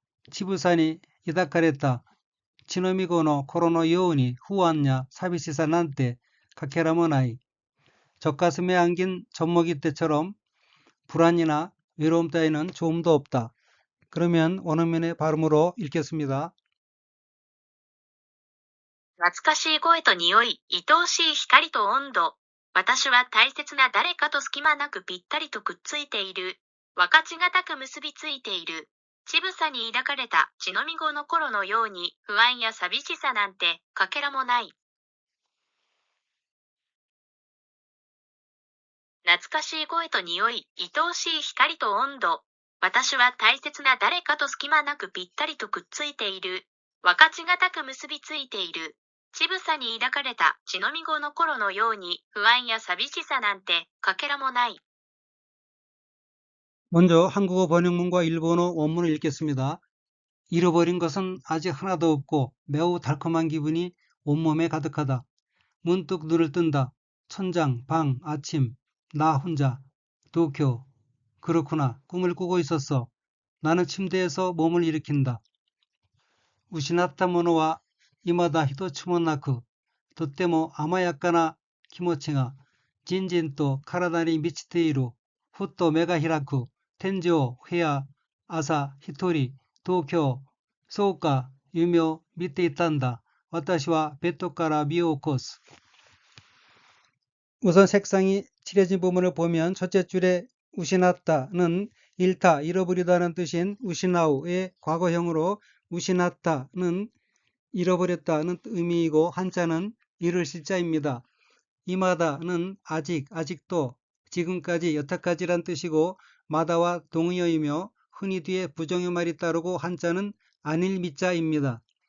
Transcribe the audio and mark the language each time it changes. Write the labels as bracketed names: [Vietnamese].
[Japanese] 치부산이 이다카레타. 치노미고노 코로노 요우니 후왔냐 사비시사 난테 카케라모나이. [Korean] 젖가슴에 안긴 젖먹이 때처럼 불안이나 외로움 따위는 조금도 없다. 그러면 원어민의 발음으로 읽겠습니다. [Japanese] 懐かしい声と匂い、愛おしい光と温度。私は大切な誰かと隙間なくぴったりとくっついている。分かちがたく結びついている。乳房に抱かれた血のみ子の頃のように不安や寂しさなんてかけらもない。懐かしい声と匂い、愛おしい光と温度。私は大切な誰かと隙間なくぴったりとくっついている。分かちがたく結びついている。乳房に抱かれた血のみ子の頃のように不安や寂しさなんてかけらもない。 [Korean] 먼저 한국어 번역문과 일본어 원문을 읽겠습니다. 잃어버린 것은 아직 하나도 없고 매우 달콤한 기분이 온몸에 가득하다. 문득 눈을 뜬다. 천장, 방, 아침, 나 혼자, 도쿄. 그렇구나. 꿈을 꾸고 있었어. 나는 침대에서 몸을 일으킨다. [Japanese] 우시나타 모노와 이마다 히토츠모나쿠. とっても甘やかな気持ちがじんじんと体に満ちている。ふっと目が開く。天井、部屋、朝、一人、東京。そうか、夢を見ていたんだ。私はベッドから身を起こす。 [Korean] 우선 색상이 칠해진 부분을 보면 첫째 줄에 우시나타는 잃다, 잃어버리다는 뜻인 우시나우의 과거형으로 우시나타는 잃어버렸다는 의미이고 한자는 잃을 시자입니다. 이마다는 아직, 아직도, 지금까지, 여태까지란 뜻이고 마다와 동의어이며 흔히 뒤에 부정의 말이 따르고 한자는 아닐 미자입니다.